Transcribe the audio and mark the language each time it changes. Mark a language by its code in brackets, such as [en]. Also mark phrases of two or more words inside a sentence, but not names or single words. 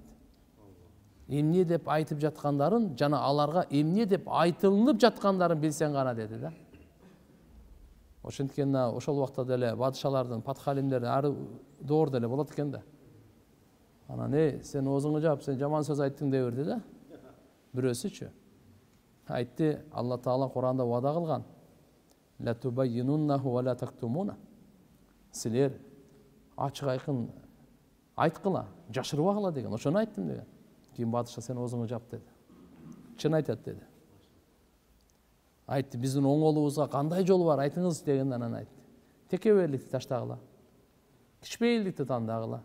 [ky] Эмне деп айтып жаткандарын, жана аларга эмне деп айтылынып жаткандарын билсең гана деди да. Ошенткен ошол убакта деле бадышалардын, патхалимдердин ары доор деле болот экен да. Анан сен оозуңу жаап, сен жаман сөз айттың деп берди да. Бирөөсүчү айтты, Алла Таала Куранда вада кылган. [ar] لا تبيننه ولا تكتمونه. [ky] Силер ачык айкын айткыла, жашырбагыла деген. Ошону айттым деген. Кийин Бадыша сен оозуңу жап деди. Чын айтат деди. Айтты, биздин оңолубузга кандай жол бар айтыңыз деген, анан айтты. Текеберликти таштагыла. Кичпейилдикти тандагыла.